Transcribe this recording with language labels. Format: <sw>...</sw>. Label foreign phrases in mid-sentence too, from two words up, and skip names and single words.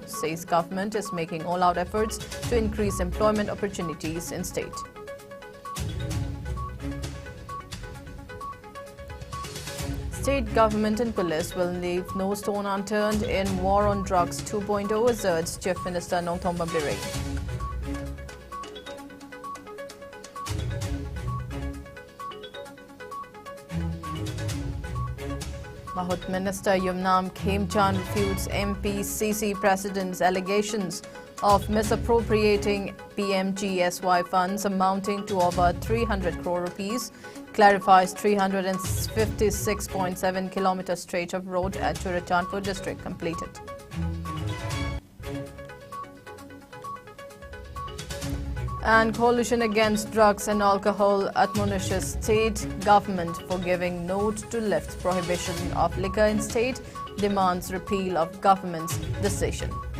<en>Says government is making all-out efforts to increase employment opportunities in state. State government and police will leave no stone unturned in war on drugs 2.0, asserts Chief Minister Nongthong Birane. Mahut Minister Yumnam Khemchand refutes MPCC President's allegations of misappropriating PMGSY funds amounting to over 300 crore rupees, clarifies 356.7 kilometer stretch of road at Churachandpur district completed. And coalition against drugs and alcohol admonishes state government for giving note to lift prohibition of liquor in state, demands repeal of government's decision.</en>